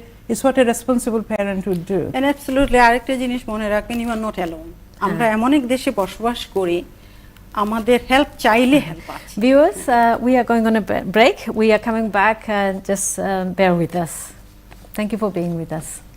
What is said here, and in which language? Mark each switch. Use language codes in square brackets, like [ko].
[en] It's what a responsible parent would do. And absolutely, [bn] আরেকটা জিনিস মনে রাখবেন, [en] you are not alone. [bn] আমরা এমন এক দেশে বসবাস করি, আমাদের হেল্প চাইলে হেল্প আছে। [en] Viewers, we are going on a break. We are coming back. Just bear with us. Thank you for being with us.